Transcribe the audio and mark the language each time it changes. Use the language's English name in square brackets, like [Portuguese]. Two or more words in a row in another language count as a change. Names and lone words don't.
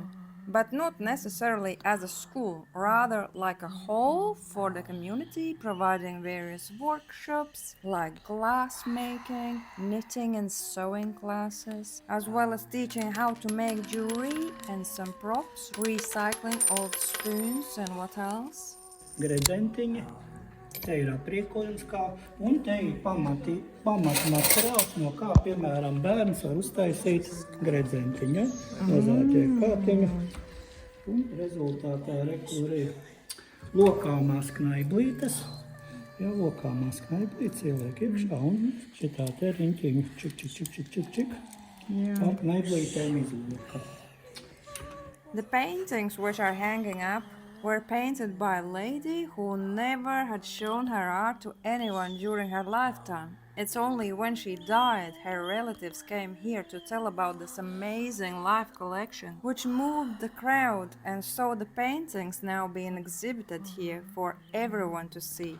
[English] But not necessarily as a school, rather like a hall for the community, providing various workshops like glass making, knitting and sewing classes, as well as teaching how to make jewelry and some props, recycling old spoons and what else. [Latvian] Gredzentiņi, te ir aprīkojums kā, un te ir pamatmateriāls, no kā, piemēram, bērns var uztaisīt gredzentiņu, mazāķie kātiņu, un rezultātā kur ir lokāmās knaiblītes, ja lokāmās knaiblītes ieliek iekšā, un šitā te riņķiņu čik, un knaiblītēm izlieka. [English] The paintings which are hanging up were painted by a lady who never had shown her art to anyone during her lifetime. It's only when she died her relatives came here to tell about this amazing life collection, which moved the crowd, and so the paintings now being exhibited here for everyone to see.